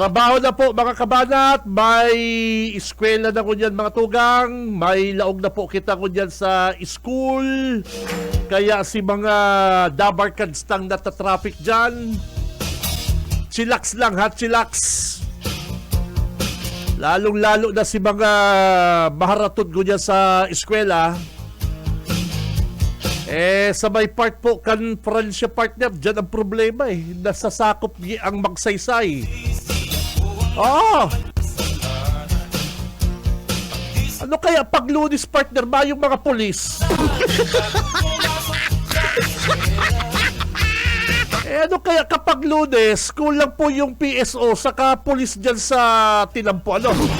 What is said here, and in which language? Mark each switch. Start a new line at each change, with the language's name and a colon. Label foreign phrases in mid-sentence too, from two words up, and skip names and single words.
Bikol: Trabaho na po mga kabanat, may eskwela na ko dyan mga tugang, may laog na po kita ko dyan sa school, kaya si mga dabarkads tang natatraffic dyan, chillax lang ha, chillax. Lalong-lalo na si mga maharatod ko dyan sa eskwela, sa may part po kan Francia partner,
Filipino: dyan ang problema nasasakop ang magsaysay. Ano kaya pag Lunes partner ba yung mga polis? Ano kaya kapag Lunes, kulang po yung PSO saka polis dyan sa tinampo, ano?